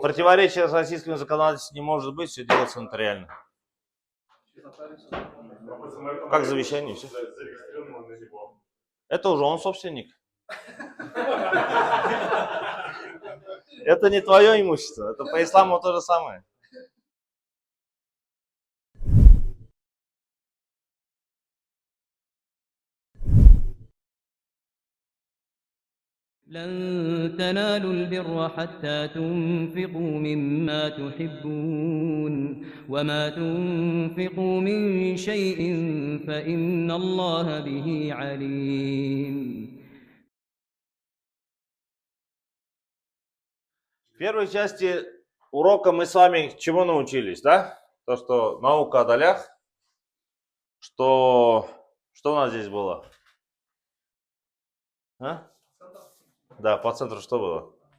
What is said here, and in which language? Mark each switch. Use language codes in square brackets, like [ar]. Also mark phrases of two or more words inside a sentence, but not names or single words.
[ru] Противоречия с российским законодательством не может быть, все делается нотариально. Как завещание, все. Это уже он собственник. Это не твое имущество, это по исламу то же самое. [ar] لن تنالوا البر حتى تنفقوا مما تحبون وما تنفقوا من شيء فإن الله به عليم. [ru] В первой части урока мы с вами чему научились, да? То, что наука о долях, что у нас здесь было? А? Да, по центру что было?